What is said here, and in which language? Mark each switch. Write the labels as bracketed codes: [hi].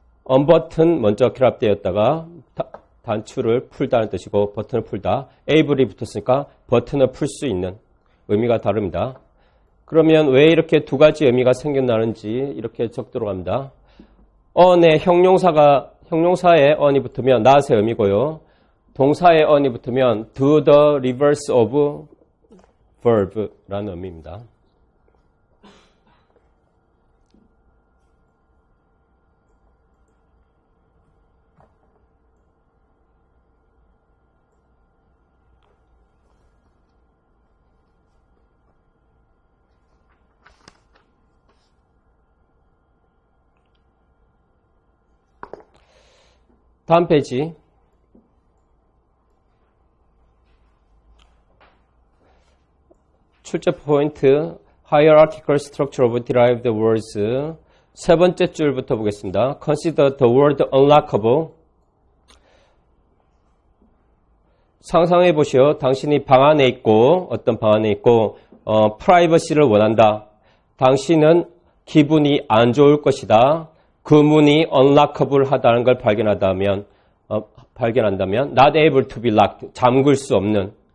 [ko] unbutton 먼저 결합되었다가 단추를 풀다는 뜻이고 버튼을 풀다. able이 붙었으니까 버튼을 풀 수 있는 의미가 다릅니다. 그러면 왜 이렇게 두 가지 의미가 생겨나는지 이렇게 적도록 합니다. on에 형용사에 on이 붙으면 not의 의미고요. 동사에 on이 붙으면 [en] do the reverse of verb [ko] 라는 의미입니다. 다음 페이지. 출제 포인트 hierarchical structure of derived words 세 번째 줄부터 보겠습니다. [en] Consider the word unlockable. [ko] 상상해 보시오. 당신이 방 안에 있고 어떤 방 안에 있고 프라이버시를 원한다. 당신은 기분이 안 좋을 것이다. 그 문이 unlockable 하다는 걸 발견한다면 [en] not able to be locked, [ko] 잠글 수 없는.